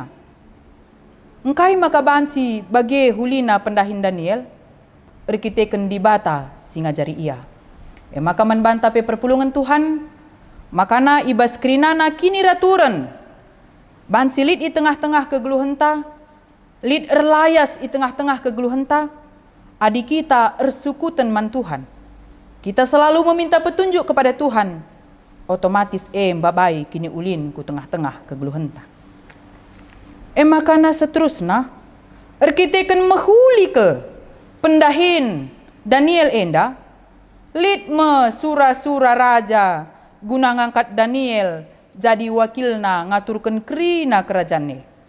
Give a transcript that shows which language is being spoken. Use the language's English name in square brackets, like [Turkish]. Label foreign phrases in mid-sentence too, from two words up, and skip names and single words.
[Batak Karo] Engkai maka banci bagi hulina pendahin Daniel, erkiteken di bata si ngajari ia. Maka menbanta pe perpulungan Tuhan, makana ibas kerinana kini raturan. Banci lit di tengah-tengah kegeluhenta, lit erlayas di tengah-tengah kegeluhenta, adik kita ersukutan man Tuhan. [Indonesian] Kita selalu meminta petunjuk kepada Tuhan. [Batak Karo] Otomatis babai kini ulin ku tengah-tengah kegeluhenta. Makana seterusnya erkiteken mehuli ke pendahin Daniel enda lit me sura-sura raja guna ngangkat Daniel jadi wakilna ngaturkan kerina kerajaan.